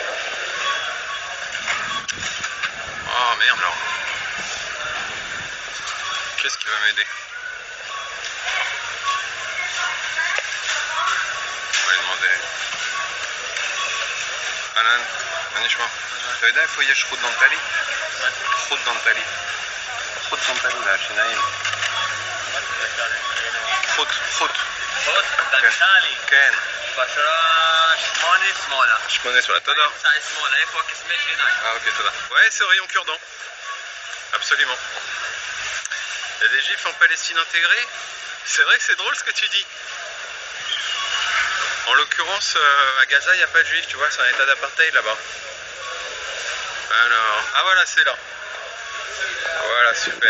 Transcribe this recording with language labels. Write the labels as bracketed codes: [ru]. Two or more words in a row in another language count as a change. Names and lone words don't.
[fr] Oh merde alors. Qu'est-ce qui va m'aider? On va lui demander. Alan, [he] manishma. אתה יודע איפה יש חוט דנטלי? חוט דנטלי. חוט דנטלי לשיניים. חוט. חוט דנטלי. כן. בשורה 8 שמאלה. 8 שמאלה, תודה. צד שמאלה, איפה הקסמי שיניים? Ah ok, תודה. [fr] Ouais, c'est au rayon cure-dent. Absolument. Il y a des juifs en Palestine intégrés. C'est vrai que c'est drôle ce que tu dis. En l'occurrence, à Gaza, il n'y a pas de juifs, tu vois, c'est un état d'apartheid là-bas. Alors, ah voilà, c'est là. Voilà, super.